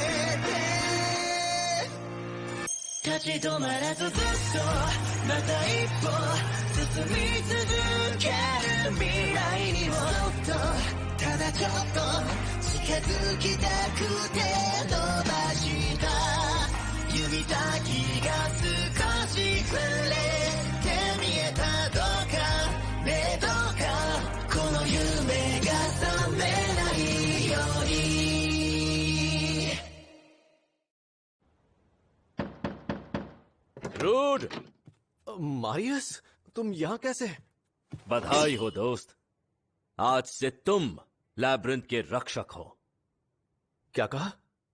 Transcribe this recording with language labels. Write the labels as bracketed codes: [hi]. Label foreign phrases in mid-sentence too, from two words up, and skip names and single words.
[ja] て、立ち止まらずずっとまた一歩進み続ける未来にもっとただちょっと近づきたくて伸ばした指先が少し触れて見えたどうかねどうかこの夢が覚めないように。 [hi] रूड, मारियस, तुम यहाँ कैसे? बधाई हो दोस्त, आज से तुम लैब्रिंथ के रक्षक हो। क्या कहा?